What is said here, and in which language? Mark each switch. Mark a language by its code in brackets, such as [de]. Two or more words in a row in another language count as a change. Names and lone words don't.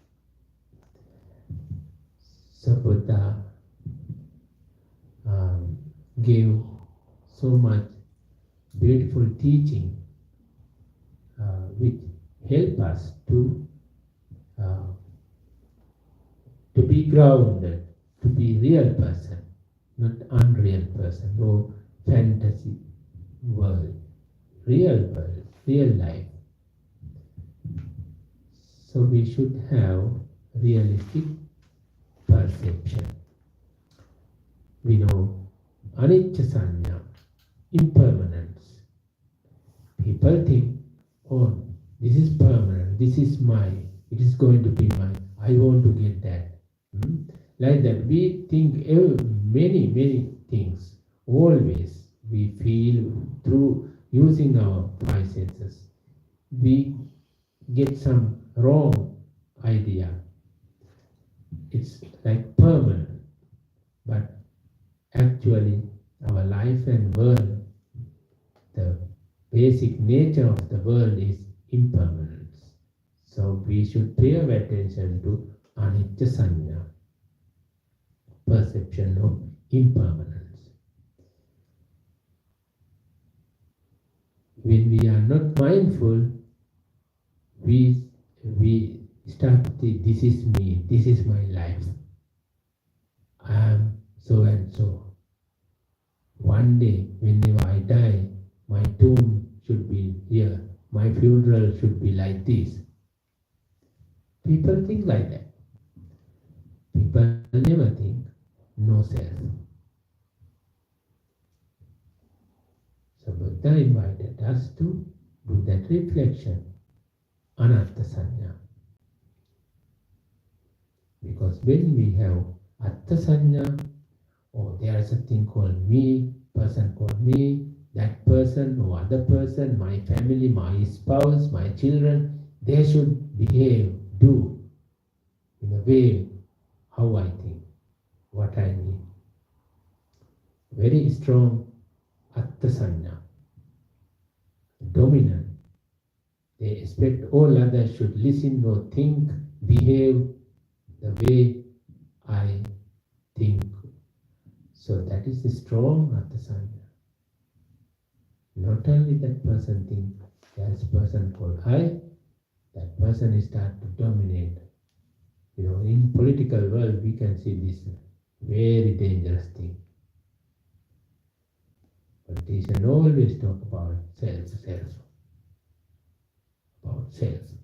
[en] So Buddha gave so much beautiful teaching which help us to be grounded, to be real person, not unreal person or fantasy world, real life. So we should have realistic perception. We know [pi] anicca sanya, [en] impermanence. People think, oh, this is permanent, this is mine, it is going to be mine, I want to get that. Like that, we think many things. Always we feel through using our 5 senses. We get some wrong idea. It's like permanent, but actually our life and world, the basic nature of the world is impermanence. So we should pay our attention to [pi] anicca sanya, [en] perception of impermanence. When we are not mindful, we start to think, this is me, this is my life, I am so and so. One day, whenever I die, my tomb should be here, my funeral should be like this. People think like that. People never think no self. So Buddha invited us to do that reflection, [pi] anatta sanya. [en] Because when we have [pi] atta sanya, [en] or there is a thing called me, person called me, that person or other person, my family, my spouse, my children, they should behave, do in a way how I think, what I need. Very strong [pi] atta sanya, [en] dominant. They expect all others should listen or think, behave the way I think. So that is the strong [pi] atta sanya. [en] Not only that person thinks, there is a person called I, that person is start to dominate. In political world we can see this very dangerous thing. Politicians always talk about self, about self.